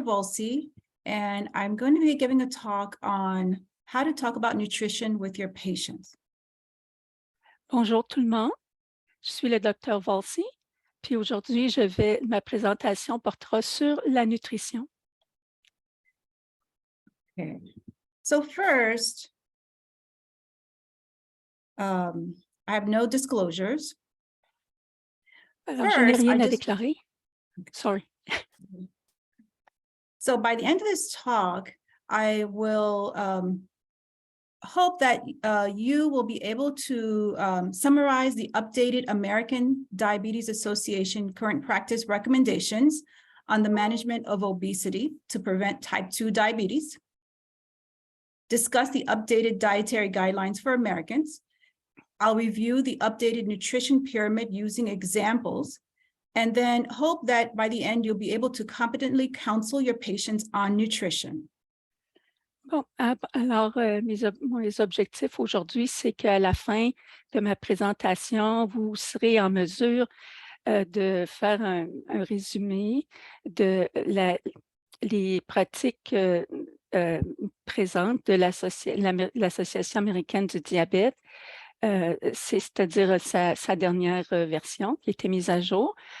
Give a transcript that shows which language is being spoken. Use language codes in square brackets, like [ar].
[en] Volcy, and I'm going to be giving a talk on how to talk about nutrition with your patients. [fr] Bonjour tout le monde, je suis le docteur Volcy, puis aujourd'hui, ma présentation portera sur la nutrition. [en] Okay. So first, I have no disclosures. [fr] Alors, je n'ai rien à déclarer. [en] Sorry. So by the end of this talk, I will hope that you will be able to summarize the updated American Diabetes Association current practice recommendations on the management of obesity to prevent type 2 diabetes, discuss the updated dietary guidelines for Americans. I'll review the updated nutrition pyramid using examples, and then hope that by the end, you'll be able to competently counsel your patients on nutrition. [fr] Bon, alors, mes objectifs aujourd'hui, c'est qu'à la fin de ma présentation, vous serez en mesure de faire un résumé de les pratiques présentes de l'Association américaine du diabète, c'est-à-dire sa dernière version qui a été mise à jour.